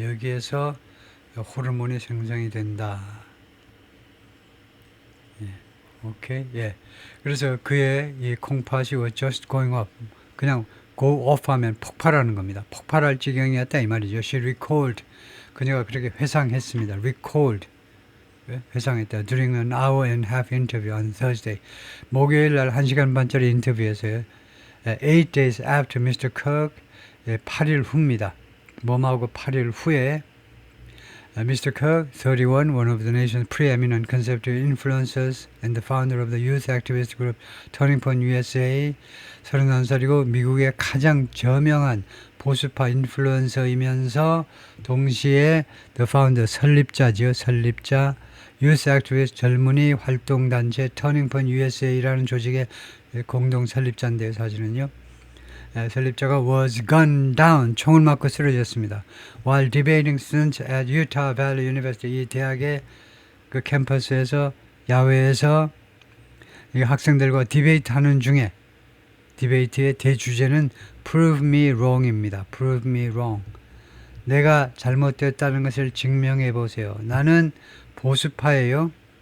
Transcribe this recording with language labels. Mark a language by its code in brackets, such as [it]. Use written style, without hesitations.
[ko] 여기에서 호르몬이 생성이 된다. 오케이. 그래서 그의 이 콩팥이 [en] was just going up. [ko] 그냥 go off 하면 폭발하는 겁니다. 폭발할 지경이었다 이 말이죠. [en] She recalled. [ko] 그녀가 그렇게 회상했습니다. recalled. 회상했다. [en] During an hour and a half interview on Thursday. [ko] 목요일 날 1시간 반짜리 인터뷰에서요. [en] 8 days after Mr. Kirk. [ko] 8일 후입니다. 뭐하고 8일 후에 Mr. [en] Kirk, 31, one of the nation's preeminent conservative influencers and the founder of the youth activist group Turning Point USA, [ko] 31살이고 미국의 가장 저명한 보수파 인플루언서이면서 동시에 [en] the founder, [ko] 설립자, [en] youth activist [ko] 젊은이 활동단체 [en] Turning Point USA라는 [ko] 조직의 공동 설립자인데요, 사실은요. 설립자가 [en] was gunned down, [ko] 총을 맞고 쓰러졌습니다. [en] While debating students at Utah Valley University, [ko] 이 대학의 그 캠퍼스에서 야외에서 이 학생들과 디베이트 하는 중에 디베이트의 대주제는 [en] Prove me wrong [ko] 입니다. [en] Prove me wrong. [ko] 내가 잘못됐다는 것을 증명해 보세요. 나는 보수파예요.